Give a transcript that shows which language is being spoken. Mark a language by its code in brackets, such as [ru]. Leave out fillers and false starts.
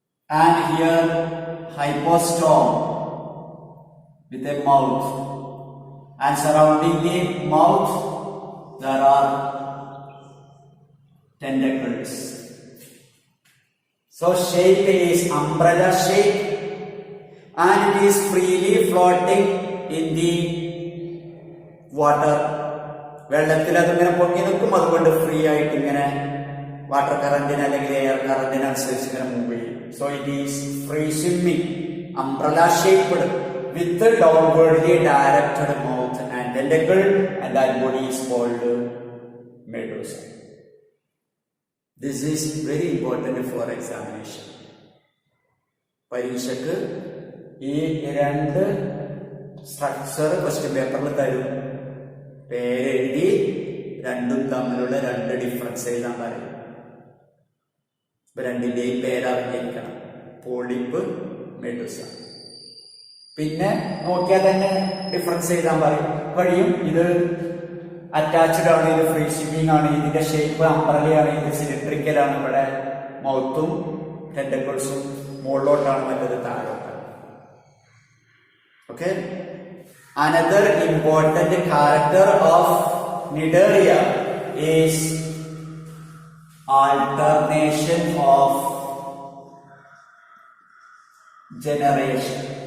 [en] And here hypostome with a mouth, and surrounding the mouth there are tentacles. So shape is umbrella shape, and it is freely floating in the water. [ml] വെള്ളത്തിൽ അതിങ്ങനെ പൊങ്ങി നിൽക്കും, അതുകൊണ്ട് free ആയിട്ട് ഇങ്ങനെ water കറന്റിന് അല്ലെങ്കിൽ air കറന്റിന് അനുസരിച്ച് ഇങ്ങനെ മൂവ് ചെയ്യും. [en] So it is free swimming, umbrella shaped with downwardly directed mouth and tentacle, and that body is called medusa. This is very important for examination. [ml] പരീക്ഷക്ക് ഈ രണ്ട് സ്ട്രക്ചർ ക്വസ്റ്റ്യൻ പേപ്പറിൽ തരും. പേരെഴുതി രണ്ടും തമ്മിലുള്ള രണ്ട് ഡിഫറൻസ് എഴുതാൻ പറയും. രണ്ടിന്റെയും പേരറിഞ്ഞിരിക്കണം, പോളിപ്പ്, മെഡുസ. പിന്നെ നോക്കിയാൽ തന്നെ ഡിഫറൻസ് എഴുതാൻ കഴിയും. ഇത് അറ്റാച്ച്ഡ് ആണ്, ഇത് ഫ്രീ സ്വിമ്മിങ് ആണ്, ഇതിന്റെ ഷേപ്പ് അംബ്രലയാണ്, ഇത് സിലിണ്ടറിക്കൽ ആണ്. ഇവിടെ മൗത്തും ടെന്റക്കിൾസും മുകളിലോട്ടാണ്, മറ്റത് താഴോട്ടാണ്. [en] Okay. Another important character of Cnidaria is alternation of generation.